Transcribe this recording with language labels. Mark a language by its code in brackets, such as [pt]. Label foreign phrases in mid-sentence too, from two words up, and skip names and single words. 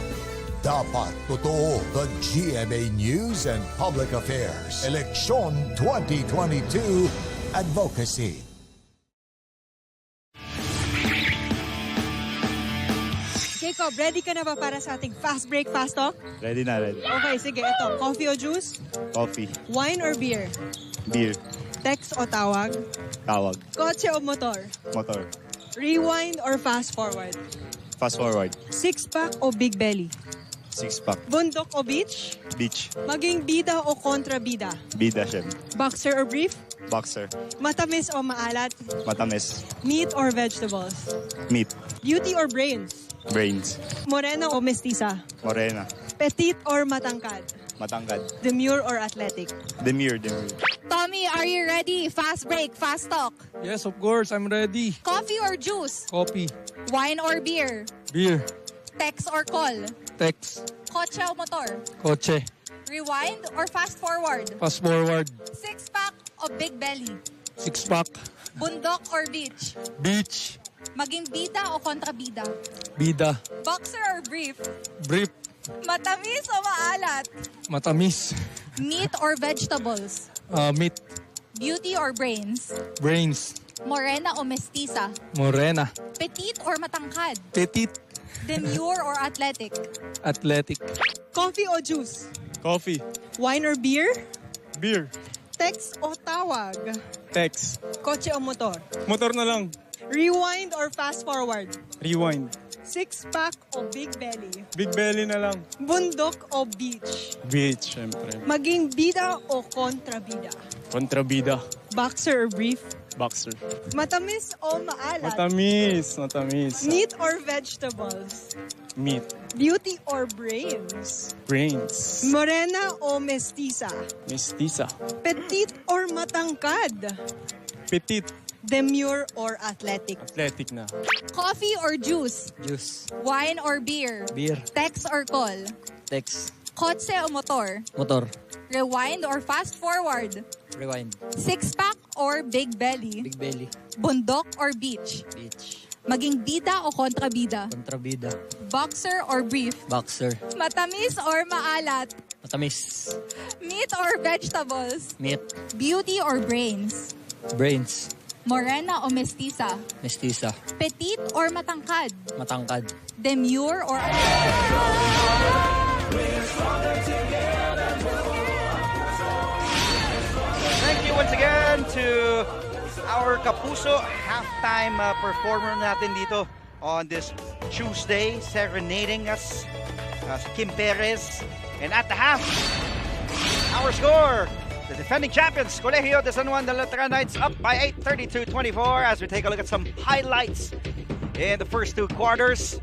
[tl] Dapat totoo. [en] The GMA News and Public Affairs. [tl] Eleksyon 2022 Advocacy. Jacob, ready ka na ba para sa ating [en] fast break, fast talk? [tl] Ready na, ready. Okay, sige. Ito, coffee o juice? [en] Coffee. Wine or beer? Beer. [tl] Text o tawag? Tawag. Kotse o motor? Motor. [en] Rewind or fast forward? Fast forward. Six-pack o big belly? Six-pack. [tl] Bundok o beach? Beach. Maging bida o kontrabida? Bida siya. [en] Boxer or brief? Boxer. [tl] Matamis o maalat? Matamis. [en] Meat or vegetables? Meat. Beauty or brains? Brains. [tl] Morena o mestiza? Morena. [en] Petite or matangkad? [tl] Matangkad. [en] Demure or athletic? Demure, demure. Tommy, are you ready? Fast break, fast talk. Yes, of course, I'm ready. Coffee or juice? Coffee. Wine or beer? Beer. Text or call? Text. [tl] Kotse o motor? Kotse. [en] Rewind or fast forward? Fast forward. Six-pack o big belly? Six-pack. Bundok or beach? Beach. [tl] Maging bida o kontrabida? Bida. [en] Boxer or brief? Brief. [tl] Matamis o maalat? Matamis. [en] Meat or vegetables? Meat. Beauty or brains? Brains. [tl] Morena o mestiza? Morena. [en] Petite or matangkad? Petite. Demure or athletic? Athletic. Coffee o juice? Coffee. Wine or beer? Beer. [tl] Text o tawag? Text. Kotse o motor? Motor na lang. [en] Rewind or fast forward? Rewind. Six-pack o big belly? Big belly [tl] na lang. Bundok o beach? Beach, syempre. Maging bida o kontrabida? Kontrabida. [en] Boxer or brief? Boxer. [tl] Matamis o maalat? Matamis. Matamis. [en] Meat or vegetables? Meat. Beauty or brains? Brains. [tl] Morena o mestiza? Mestiza. [en] Petite or matangkad? Petite. Demure or athletic? [tl] Athletic na. [en] Coffee or juice? Juice. Wine or beer? Beer. Text or call? Text. Kotse o motor? Motor. Rewind or fast forward? Rewind. Six-pack or big belly? Big belly. Bundok or beach? Beach. [tl] Maging bida o kontrabida? Kontrabida. [en] Boxer or brief? Boxer. [tl] Matamis or maalat? Matamis. [en] Meat or vegetables? Meat. Beauty or brains? Brains. [tl] Morena o mestiza? Mestiza. [en] Petite or matangkad? [tl] Matangkad. [en] Demure or Thank you once again to our Kapuso halftime performer [tl] natin dito [en] on this Tuesday, serenading us, Kim Perez. And at the half, our score, the defending champions, Colegio de San Juan de Letran Knights, up by 8, 32-24, as we take a look at some highlights in the first two quarters.